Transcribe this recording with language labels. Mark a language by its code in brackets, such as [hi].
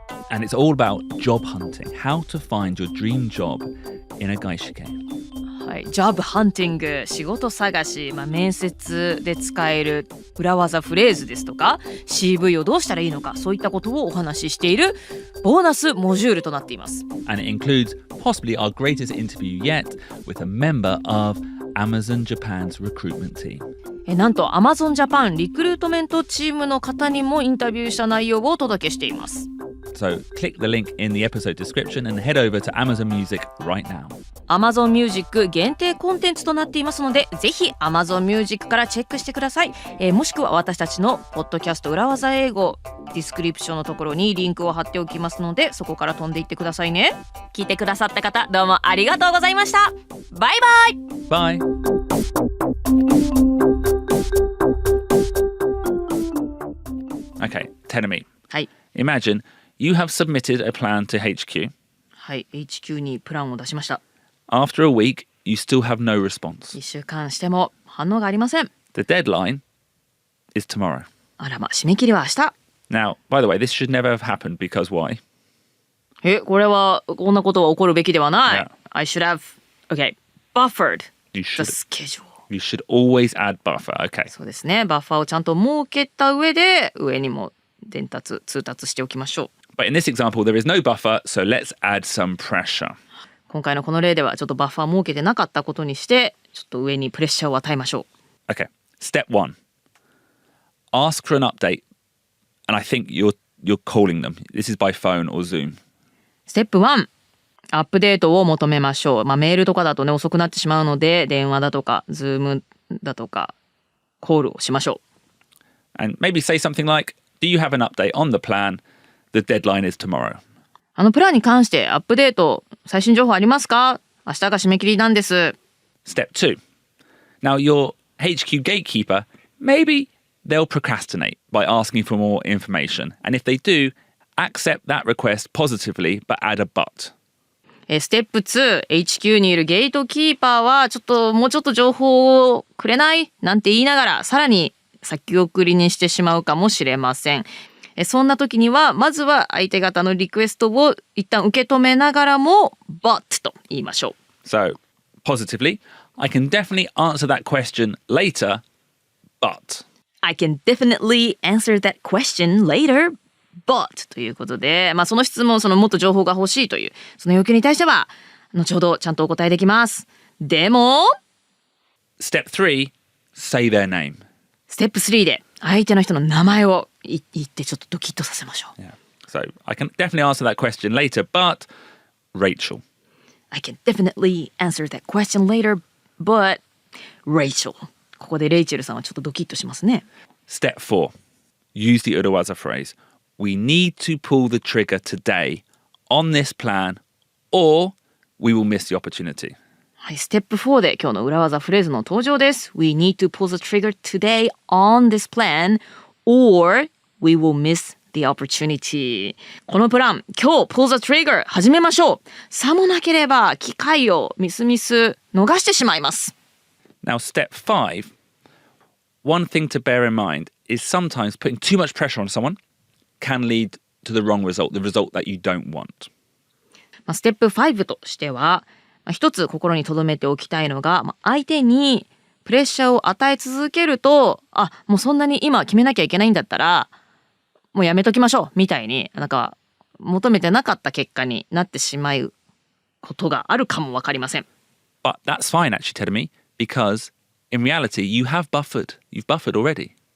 [en] And it's all about job hunting, how to find your dream job in a 外資系。 [ja] はい、ジョブハンティング、仕事探し、面接で使える裏技フレーズですとか CV をどうしたらいいのか、そういったことをお話ししているボーナスモジュールとなっています。 [en] And it includes possibly our greatest interview yet with a member of Amazon Japan's recruitment team. [ja] なんと Amazon Japan リクルートメントチームの方にもインタビューした内容をお届けしています。 [en] So click the link in the episode description and head over to Amazon Music right now. [ja] Amazon Music 限定コンテンツとなっていますので、ぜひ Amazon Music からチェックしてください。もしくは私たちのポッドキャスト裏技英語ディスクリプションのところにリンクを貼っておきますので、そこから飛んでいってくださいね。聞いてくださった方、どうもありがとうございました。バイバイ。 [en] Bye. Okay, tell me. [ja] はい。 [en] Imagine you have submitted a plan to HQ. [ja] はい、HQ にプランを出しました。 [en] After a week, you still have no response. [ja] 1週間しても反応がありません。 [en] The deadline is tomorrow. [ja] あら締め切りは明日。 [en] Now, by the way, this should never have happened because why? [ja] これはこんなことは起こるべきではない。 [en] Yeah. I should have, buffered You the should, schedule. you should always add buffer. Okay. [ja] そうですね。バッファーをちゃんと設けた上で上にも通達しておきましょう。 [en] But in this example, there is no buffer, so let's add some pressure. [ja] 今回のこの例ではちょっとバッファー設けてなかったことにして、ちょっと上にプレッシャーを与えましょう。 [en] Okay. Step 1. Ask for an update, and I think you're calling them. This is by phone or Zoom. [ja] ステップ1、アップデートを求めましょう。メールとかだとね遅くなってしまうので、電話だとか Zoom だとかコールをしましょう。 [en] And maybe say something like, do you have an update on the plan? The deadline is tomorrow. [ja] プランに関してアップデート、最新情報ありますか？明日が締め切りなんです。 [en] Step 2. Now your HQ gatekeeper, maybe they'll procrastinate by asking for more information. And if they do, accept that request positively, but add a but. [ja] ステップ2、HQ にいるゲートキーパーはもうちょっと情報をくれないなんて言いながら、さらに先送りにしてしまうかもしれません。そんな時にはまずは相手方のリクエストを一旦受け止めながらも but と言いましょう。 [en] So, positively, I can definitely answer that question later, but. I can definitely answer that question later, but [ja] ということで、その質問、もっと情報が欲しいというその要求に対しては後ほどちゃんとお答えできます。でも [en] Step 3, say their name. [ja] ステップ3で相手の人の名前を言ってちょっとドキッとさせましょう。 [en] Yeah. So I can definitely answer that question later, but Rachel. I can definitely answer that question later, but Rachel. [ja] ここでレイチェルさんはちょっとドキッとしますね。 [en] Step 4. Use the Urawaza phrase. We need to pull the trigger today on this plan or we will miss the opportunity. [ja] はい、ステップ4で今日の裏技フレーズの登場です。 [en] We need to pull the trigger today on this plan or we will miss the opportunity. [ja] このプラン、今日 [en] pull the trigger [ja] 始めましょう。さもなければ機会をミス逃してしまいます。 [en] Now, step 5. One thing to bear in mind is sometimes putting too much pressure on someone can lead to the wrong result, the result that you don't want. [ja] ステップ5としては、一つ心に留めておきたいのが、相手にプレッシャーを与え続けると、もうそんなに今決めなきゃいけないんだったら、もうやめときましょうみたいに、求めてなかった結果になってしまうことがあるかもわかりません。 [en] But that's fine, actually, Terumi, because in reality, you have buffered. You've buffered already.